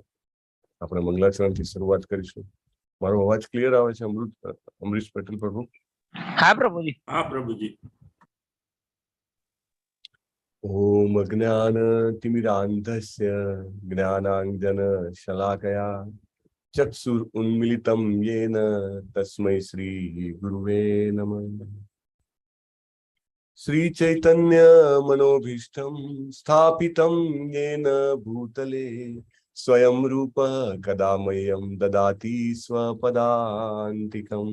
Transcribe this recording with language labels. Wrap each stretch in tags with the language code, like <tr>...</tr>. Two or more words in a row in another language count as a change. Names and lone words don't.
<gu>આપણે મંગલાચરણથી શરૂઆત કરીશું. મારો અવાજ ક્લિયર આવે છે અમરીશ પટેલ પ્રભુ? હા પ્રભુજી. હા પ્રભુજી.</gu> <sa>ओम ज्ञान तिमिरांधस्य ज्ञानांजन शलाकया चक्षुर उन्मिलितं येन तस्मै श्री गुरुवे नमः। श्री चैतन्य मनोभीष्टं स्थापितं येन भूतले स्वयं रूप कदा मह्यं ददाति स्वपदान्तिकम्।</sa>